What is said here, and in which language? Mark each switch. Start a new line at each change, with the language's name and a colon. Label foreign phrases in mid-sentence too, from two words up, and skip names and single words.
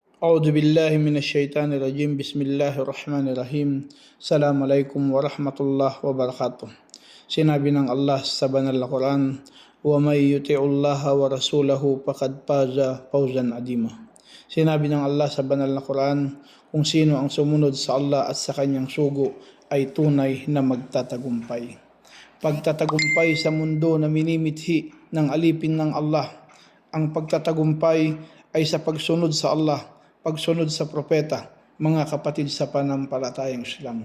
Arabic: أعوذ بالله من الشيطان الرجيم. بسم الله الرحمن الرحيم. السلام عليكم ورحمة الله وبركاته.
Filipino: Sinabi ng Allah sa banal na Quran,
Arabic: "ومن يطع الله ورسوله فقد فاز فوزا عظيما."
Filipino: Sinabi ng Allah sa banal na Quran, kung sino ang sumunod sa Allah at sa kanyang sugo ay tunay na magtatagumpay. Pagtatagumpay sa mundo na minimithi ng alipin ng Allah. Ang pagtatagumpay ay sa pagsunod sa Allah, pagsunod sa propeta, mga kapatid sa panampalatayang Islam.